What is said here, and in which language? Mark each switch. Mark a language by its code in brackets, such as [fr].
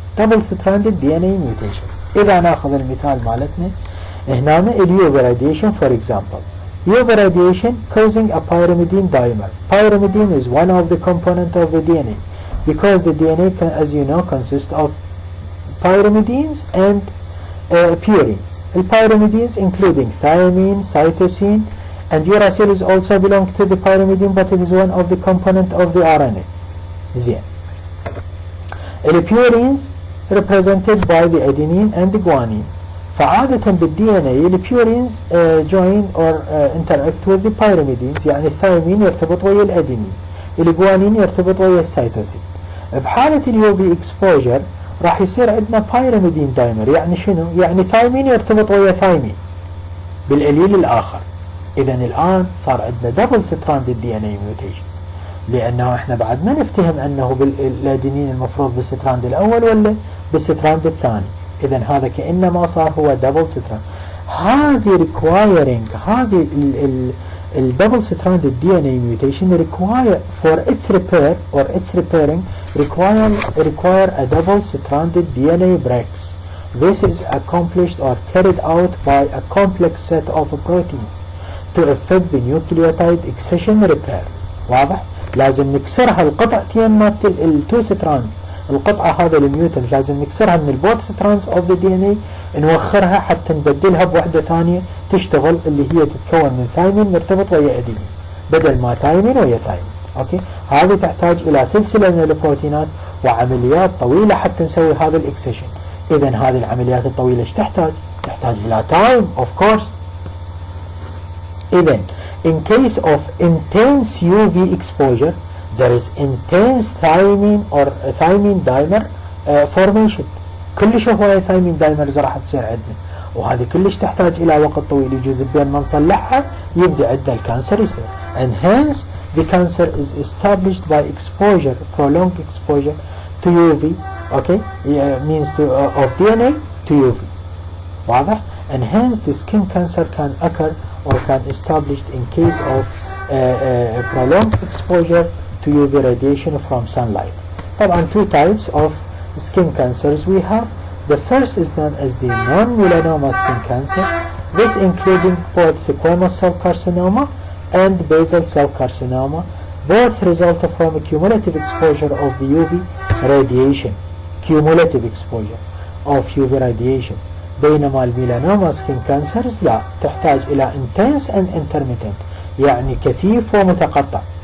[en] Double stranded D N A mutation. [ar] اذا ناخذ المثال مالتنا هنا [en] اليوفي radiation for example. UV radiation causing a pyrimidine dimer. Pyrimidine is one of the components of the DNA. Because the DNA, as you know, consists of pyrimidines and purines. The pyrimidines including thymine, cytosine, and uracil is also belong to the pyrimidine, but it is one of the components of the RNA. [ar] زين. [en] The purines represented by the adenine and the guanine. [ar] فعادة [en] بالDNA the purines join or interact with the pyrimidines. [ar] يعني الثايمين يرتبط ويا الأدينين. الجوانين يرتبط ويا السيتوسين. بحالة اليوفي اكسبوجر راح يصير عندنا بايرميدين دايمر. يعني شنو؟ يعني ثايمين يرتبط ويا ثايمين بالاليل الاخر. اذا الان صار عندنا [en] double stranded D N A mutation, [ar] لانه احنا بعد ما نفتهم انه بالادينين المفروض بالستراند الاول ولا بالستراند الثاني. اذا هذا كانما صار هو دبل ستراند. هذه ريكوايرنج هذه الدبل ستراندed [en] DNA mutation require for its repair or its repairing require a double stranded DNA breaks. This is accomplished or carried out by a complex set of proteins to effect the nucleotide excision repair. [ar] واضح؟ لازم نكسرها القطعتين مالت التو ستراندز. القطعة هذا الميوتنت لازم نكسرها من البوت ستراندز [en] of the DNA، [ar] نوخرها حتى نبدلها بوحدة ثانية تشتغل، اللي هي تتكون من ثايمين مرتبط ويا ادينين بدل ما ثايمين ويا ثايمين. اوكي، هذه تحتاج الى سلسلة من البروتينات وعمليات طويلة حتى نسوي هذا الاكسيشن. اذا هذه العمليات الطويلة ايش تحتاج؟ تحتاج الى تايم [en] of course. [ar] اذا [en] in case of intense UV exposure there is intense thymine or thymine dimer formation. [ar] كلش هواية ثايمين دايمرز راح تصير عندنا، وهذه كلش تحتاج الى وقت طويل يجوز بين ما نصلحها يبدا عندنا الكانسر يصير. [en] and hence the cancer is established by exposure, prolonged exposure to UV. okay, means to of DNA to UV. [ar] واضح؟ [en] and hence the skin cancer can occur or can established in case of prolonged exposure to to UV radiation from sunlight. [ar] طبعا [en] two types of skin cancers we have. The first is known as the non-melanoma skin cancers. This including both squamous cell carcinoma and basal cell carcinoma. Both result from cumulative exposure of the UV radiation. Cumulative exposure of UV radiation. [ar] بينما الميلانوما skin cancers لا، تحتاج إلى [en] intense and intermittent، [ar] يعني كثيف ومتقطع.